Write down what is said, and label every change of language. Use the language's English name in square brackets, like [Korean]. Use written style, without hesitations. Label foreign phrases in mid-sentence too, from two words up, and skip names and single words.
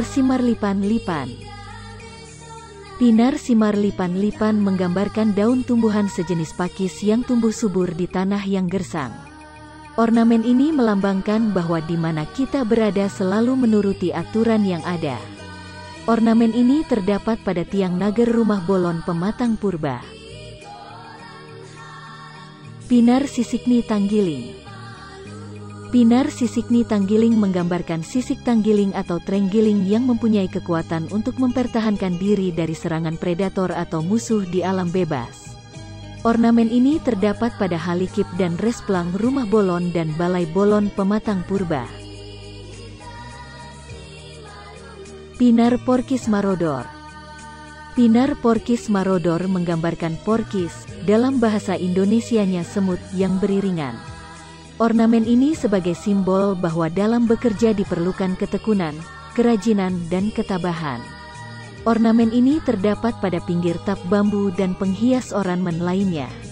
[Indonesian] Samar lipan-lipan. Pinar simar lipan-lipan menggambarkan daun tumbuhan sejenis pakis yang tumbuh subur di tanah yang gersang. Ornamen ini melambangkan bahwa di mana kita berada selalu menuruti aturan yang ada. Ornamen ini terdapat pada tiang nagar rumah bolon pematang purba. Pinar Sisikni Tanggiling. Pinar Sisikni Tanggiling menggambarkan sisik tanggiling atau trenggiling yang mempunyai kekuatan untuk mempertahankan diri dari serangan predator atau musuh di alam bebas. Ornamen ini terdapat pada halikip dan resplang rumah bolon dan balai bolon pematang purba. Pinar Porkis Marodor. Pinar Porkis Marodor menggambarkan porkis, dalam bahasa Indonesianya semut yang beriringan. Ornamen ini sebagai simbol bahwa dalam bekerja diperlukan ketekunan, kerajinan dan ketabahan. Ornamen ini terdapat pada pinggir tap bambu dan penghias ornamen lainnya.